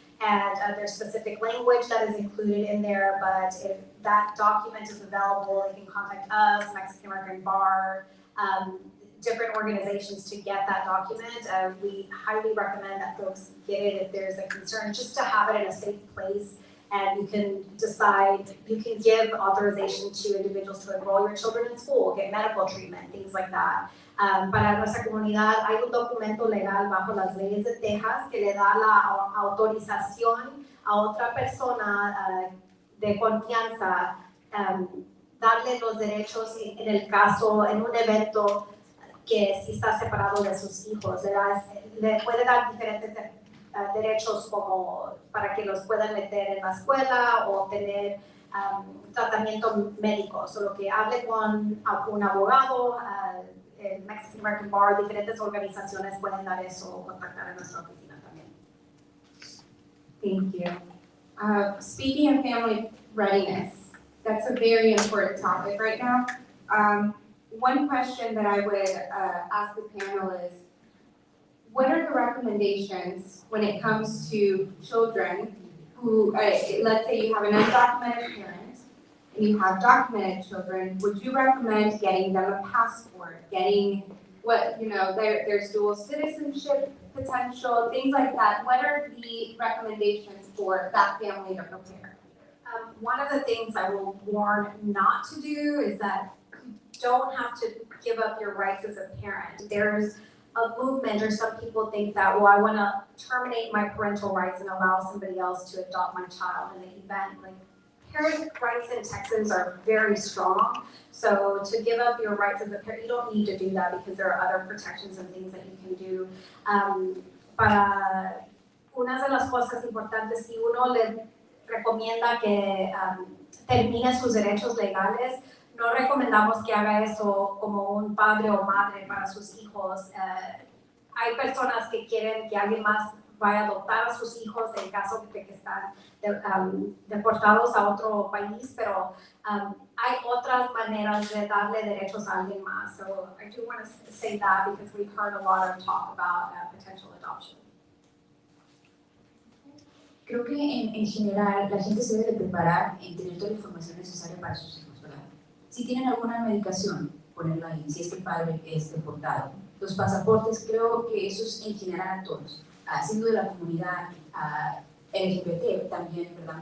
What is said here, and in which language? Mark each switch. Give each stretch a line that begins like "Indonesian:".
English: And there's specific language that is included in there, but if that document is available, you can contact us, Mexican American Bar, different organizations to get that document. We highly recommend that folks get it if there's a concern, just to have it in a safe place. And you can decide, you can give authorization to individuals to enroll your children in school, get medical treatment, things like that.
Spanish: Para nuestra comunidad hay un documento legal bajo las leyes de Texas que le da la autorización a otra persona de confianza, darle los derechos en el caso, en un evento que si está separado de sus hijos, le puede dar diferentes derechos como para que los puedan meter en la escuela o tener tratamiento médico. Solo que hable con un abogado, el Mexican American Bar, diferentes organizaciones pueden dar eso o contactar a nuestra oficina también.
English: Thank you. Speaking of family readiness, that's a very important topic right now. One question that I would ask the panel is, what are the recommendations when it comes to children who, let's say you have an undocumented parent and you have documented children, would you recommend getting them a passport, getting there's dual citizenship potential, things like that? What are the recommendations for that family to prepare? One of the things I will warn not to do is that you don't have to give up your rights as a parent. There's a movement, or some people think that, well, I want to terminate my parental rights and allow somebody else to adopt my child in the event. Like, parent rights in Texas are very strong. So to give up your rights as a parent, you don't need to do that because there are other protections and things that you can do.
Spanish: Para una de las cosas importantes, si uno le recomienda que termine sus derechos legales, no recomendamos que haga eso como un padre o madre para sus hijos. Hay personas que quieren que alguien más vaya a adoptar a sus hijos en caso de que están deportados a otro país, pero hay otras maneras de darle derechos a alguien más.
English: So I do want to say that because we've heard a lot of talk about potential adoption.
Spanish: Creo que en general la gente se debe de preparar en tener toda la información necesaria para sus hijos, ¿verdad? Si tienen alguna medicación, ponerla ahí, si es que el padre es deportado. Los pasaportes, creo que eso es en general a todos. Siendo de la comunidad LGBT, también, ¿verdad?